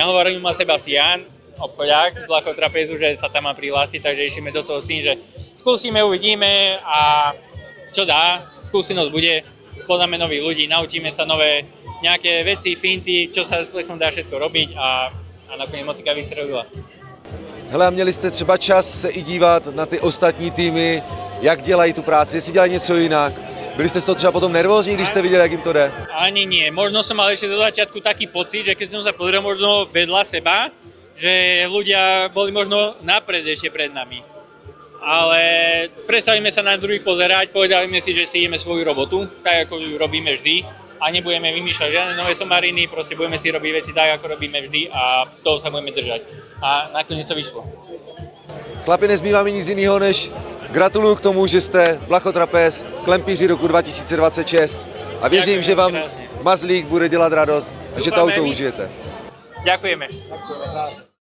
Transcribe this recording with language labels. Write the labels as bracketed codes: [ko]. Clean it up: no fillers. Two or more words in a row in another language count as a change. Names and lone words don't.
[sk] Nahovoril ma Sebastián, obchodiak z Blachov Trapezu, že sa tam má prihlásiť, takže išli do toho s tým, že skúsime, uvidíme a čo dá, skúsenosť bude, spoznáme nových ľudí, naučíme sa nové nejaké veci, finty, čo sa s plechom dá všetko robiť a nakoniec motika vystřelila. [cs] Hele, a měli jste třeba čas se i dívat na ty ostatní týmy, jak dělají tu práci, jestli dělají něco jinak. Byli jste z toho třeba potom nervózní, když jste viděli, jak jim to jde? [sk] Ani nie, možno som mal ešte do začiatku taký pocit, že keď som sa pozrel možno vedľa seba, že ľudia boli možno napred ešte pred nami. Ale predstavíme sa na druhých pozerať, povedali si, že si ideme svoju robotu, tak ako ju robíme vždy a nebudeme vymýšľať žiadne nové somariny, proste budeme si robiť veci tak, ako robíme vždy a toho sa budeme držať. A nakoniec to vyšlo. [cs] Chlapi, nezbývá mi nic jiného, než gratuluju k tomu, že jste Blachotrapez, klempíři roku 2026 a věřím, [sk] Ďakujem [cs] že vám [sk] krásne. [cs] Mazlík bude dělat radost a že to [sk] Dúfame auto my. [cs] užijete. [sk] Ďakujeme.